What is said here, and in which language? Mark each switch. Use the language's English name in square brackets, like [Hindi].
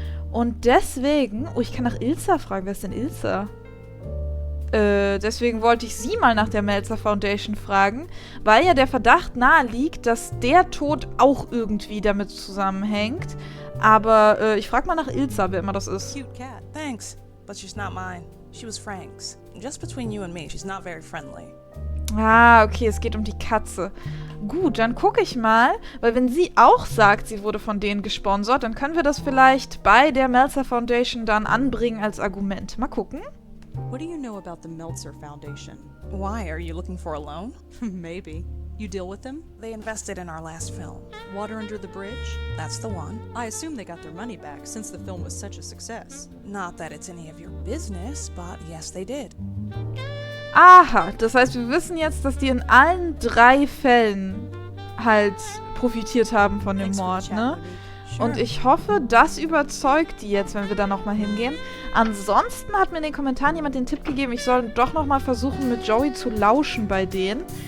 [German] Und deswegen... Oh, ich kann nach Ilsa fragen. Wer ist denn Ilsa? Deswegen wollte ich sie mal nach der Meltzer Foundation fragen, weil ja der Verdacht nahe liegt, dass der Tod auch irgendwie damit zusammenhängt. Aber ich frage mal nach Ilsa, wer immer das ist. [English] Cute cat. Thanks. But she's not mine. She was Frank's. Just between you and me, she's not very friendly. [German] Ah, okay, es geht um die Katze. Gut, dann gucke ich mal, weil wenn sie auch sagt, sie wurde von denen gesponsert, dann können wir das vielleicht bei der Meltzer Foundation dann anbringen als Argument. Mal gucken. [English] What do you know about the Meltzer Foundation? Why? Are you looking for a loan? Maybe. You deal with them? They invested in our last film. Water Under the Bridge? That's the one. I assume they got their money back since the film was such a success. Not that it's any of your business, but yes, they did. [German] Aha, das heißt, wir wissen jetzt, dass die in allen 3 Fällen halt profitiert haben von dem [English] Thanks for [German] Mord, [English] the chat, [German] ne? [English] Ruby. Sure. [German] Und ich hoffe, das überzeugt die jetzt, wenn wir da nochmal hingehen. Ansonsten hat mir in den Kommentaren jemand den Tipp gegeben, ich soll doch nochmal versuchen, mit Joey zu lauschen bei denen.